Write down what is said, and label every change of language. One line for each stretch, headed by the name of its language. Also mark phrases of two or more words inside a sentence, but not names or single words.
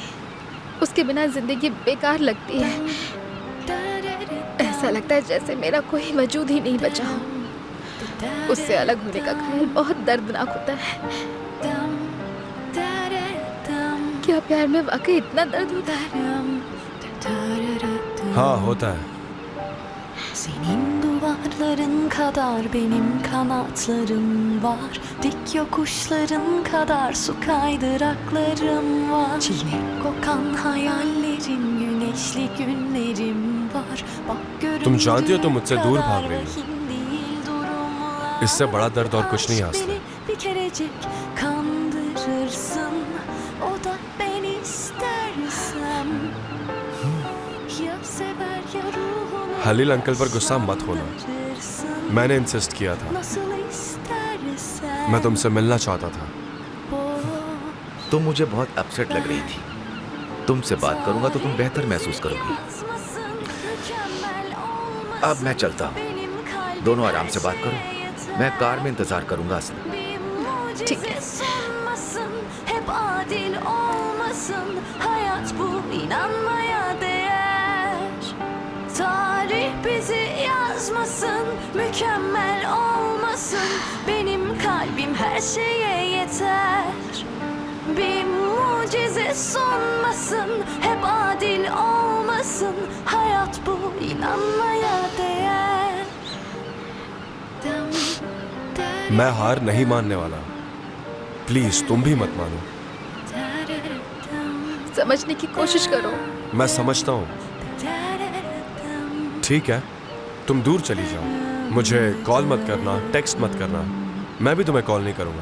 Hindi: उसके बिना जिंदगी बेकार लगती है। ऐसा लगता है जैसे मेरा कोई वजूद ही नहीं बचा हो। उससे अलग होने का ख्याल बहुत दर्दनाक होता है। क्या प्यार में वाकई इतना दर्द होता है? हाँ, होता है।
Turkish: Senin duvarların kadar benim kanatlarım var. Dik yokuşların kadar su kaydıraklarım var. Çilek kokan hayallerim, güneşli günlerim var. Bak
Hindi: तुम जानती हो तुम मुझसे दूर भाग रही हो।
Turkish: görüntüler değil durumlar.
Hindi: इससे बड़ा दर्द और कुछ नहीं आसले।
Turkish: Beni bir kerecik kandırırsın. O da ben istersem. Ya sever ya ruhunu.
Hindi: हलील अंकल पर गुस्सा मत होना। मैंने इंसिस्ट किया था। मैं तुमसे मिलना चाहता था। तुम मुझे बहुत अपसेट लग रही थी। तुमसे बात करूंगा तो तुम बेहतर महसूस करोगी। अब मैं चलता हूँ, दोनों आराम से बात करो। मैं कार में इंतजार करूंगा। असली ठीक है।
Turkish: Hep adil olmasın, hayat bu inanmaya değer. Tarih bizi yazmasın, mükemmel olmasın. Benim kalbim her şeye yeter. Bir mucize sunmasın, hep adil olmasın. Hayat bu inanmaya değer.
Hindi: मैं हार नहीं मानने वाला। प्लीज तुम भी मत मानो। समझने की कोशिश करो। मैं समझता हूँ। ठीक है, तुम दूर चली जाओ। मुझे कॉल मत करना, टेक्स्ट मत करना। मैं भी तुम्हें कॉल नहीं करूँगा।